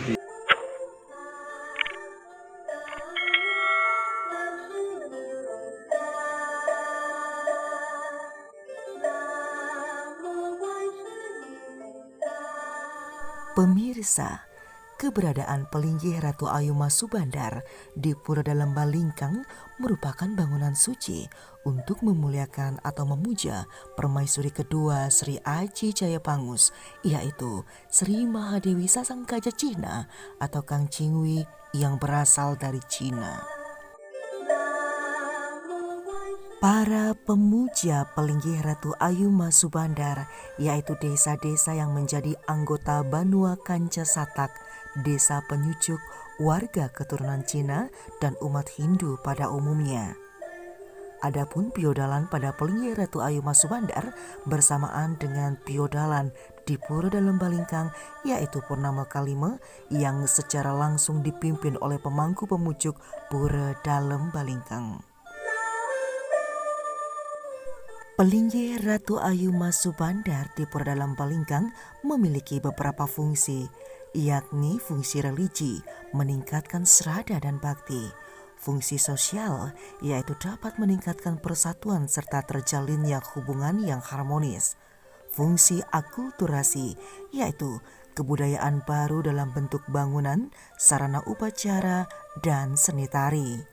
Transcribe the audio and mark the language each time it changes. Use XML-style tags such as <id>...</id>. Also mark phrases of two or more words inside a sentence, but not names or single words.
<id>Pemirsa, keberadaan Pelinggih Ratu Ayu Mas Subandar di Pura Dalem Balingkang merupakan bangunan suci untuk memuliakan atau memuja Permaisuri kedua Sri Aji Jayapangus, yaitu Sri Mahadewi Sasangkaja Cina atau Kang Cingwi yang berasal dari Cina. Para pemuja Pelinggih Ratu Ayu Mas Subandar, yaitu desa-desa yang menjadi anggota Banua Kanca Satak, desa penyucuk, warga keturunan Cina dan umat Hindu pada umumnya. Adapun piodalan pada Pelinggih Ratu Ayu Mas Subandar bersamaan dengan piodalan di Pura Dalem Balingkang, yaitu Purnama Kalima yang secara langsung dipimpin oleh pemangku pemucuk Pura Dalem Balingkang. Pelinggih Ratu Ayu Mas Subandar di Pura Dalem Balingkang memiliki beberapa fungsi, yakni fungsi religi, meningkatkan serada dan bakti. Fungsi sosial, yaitu dapat meningkatkan persatuan serta terjalinnya hubungan yang harmonis. Fungsi akulturasi, yaitu kebudayaan baru dalam bentuk bangunan, sarana upacara, dan seni tari.</id>